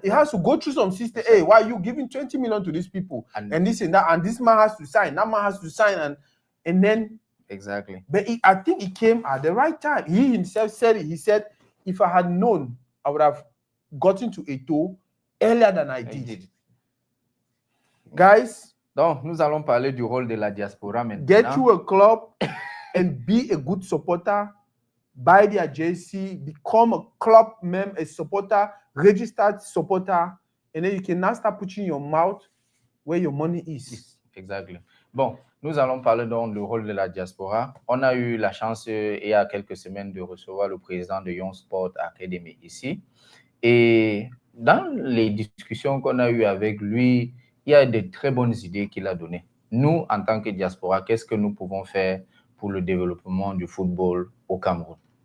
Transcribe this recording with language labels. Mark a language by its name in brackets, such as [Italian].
[English] It has to go through some system. Hey, why are you giving 20 million to these people? And this and that. And this man has to sign. That man has to sign. And then. Exactly. But I think it came at the right time. He himself said it. He said, if I had known, I would have got into Eto'o earlier than I did. Guys, [French] donc nous allons parler du rôle de la diaspora maintenant. [English] Get you a club and be a good supporter. Buy their jersey, become a club member, a supporter, registered supporter, and then you can now start putting your mouth where your money is. Exactly. [French] Bon, nous allons parler donc du rôle de la diaspora. On a eu la chance il y a quelques semaines de recevoir le président de Young Sport Academy ici. Et dans les discussions qu'on a eues avec lui, il y a de très bonnes idées qu'il a données. Nous, en tant que diaspora, qu'est-ce que nous pouvons faire pour le développement du football au Cameroun?